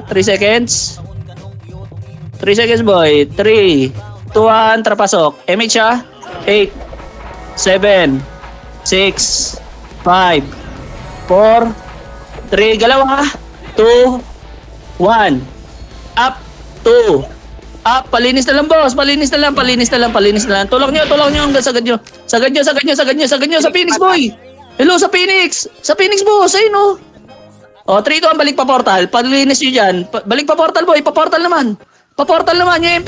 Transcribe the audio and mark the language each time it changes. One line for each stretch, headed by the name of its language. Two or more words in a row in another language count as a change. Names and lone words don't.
English: 3 seconds. 3 seconds, boy. 3, 2, 1,
Filipino: trapasok. MH, ha. 8, 7, 6, 5, 4, 3, galaw, ha. 2, 1,
English: up, 2, up,
Filipino: palinis na lang, boss. Palinis na lang. Tulak nyo hanggang sagad nyo sa Phoenix, boy. Hello, sa Phoenix, boss. Ayun, oh. O, 3, 2, 1, balik pa portal. Palinis nyo dyan. Balik pa portal, boy. Pa portal naman.